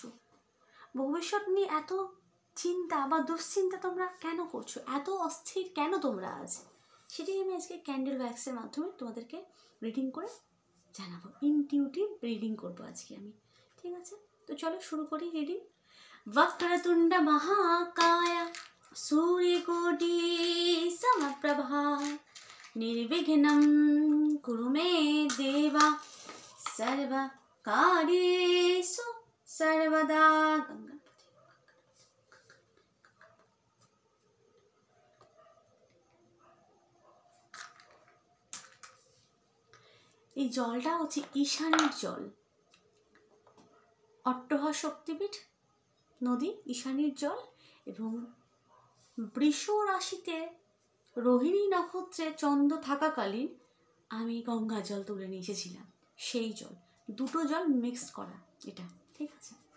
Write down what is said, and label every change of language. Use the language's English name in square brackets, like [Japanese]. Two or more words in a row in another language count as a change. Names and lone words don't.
[Bangla] ভবিষ্যৎ নিয়ে এত চিন্তা বা দুশ্চিন্তা তোমরা কেন করছো, এত অস্থির কেন তোমরা আজ, সেটাই আমি আজকে [English] candle waxের [Bangla] মাধ্যমে তোমাদেরকে রিডিং করে জানাবো। [English] intuitive reading [Bangla] করবো আজকে আমি, ঠিক আছে? তো চলো শুরু করি রিডিং। [Sanskrit] वक्रतुंड महाकाय सूर्यकोटि समप्रभा निर्विघ्नं कुरु मे देवा सर्वकार्येषु सर्वदा। [Bangla] এই জলটা হচ্ছে ঈশানীর জল, অট্টহা শক্তিপীঠ নদী ঈশানীর জল, এবং বৃষ রাশিতে রোহিণী নক্ষত্রে চন্দ্র থাকাকালীন আমি গঙ্গা জল তুলে নিয়ে এসেছিলাম, সেই জল, দুটো জল মিক্সড করা এটা, ঠিক আছে?